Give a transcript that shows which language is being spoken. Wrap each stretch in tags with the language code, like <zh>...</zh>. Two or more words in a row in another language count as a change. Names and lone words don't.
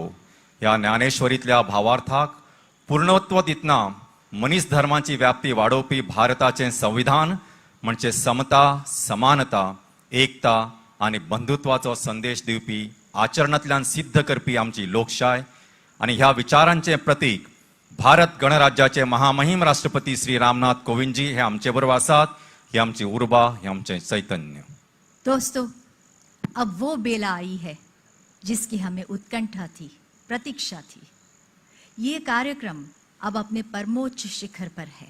<kok>ह्या ज्ञानेश्वरीतल्या भावार्थाक पूर्णत्व दितना मनीस धर्माची व्याप्ती वाडोवपी भारताचें संविधान म्हणजे समता, समानता, एकता आनी बंधुत्वाचो संदेश दिवपी, आचरणांतल्यान सिद्ध करपी आमची लोकशाय आनी ह्या विचारांचें प्रतीक भारत गणराज्याचे महामहिम राष्ट्रपती श्री रामनाथ कोविंद जी हे आमचे बरोबर आसात। ही आमची उर्बा ही आमचे चैतन्य.</kok> <hi>दोस्तों, अब वो बेला आई है जिसकी हमें उत्कंठा थी, प्रतीक्षा थी. ये कार्यक्रम अब अपने परमोच्च शिखर पर है.</hi>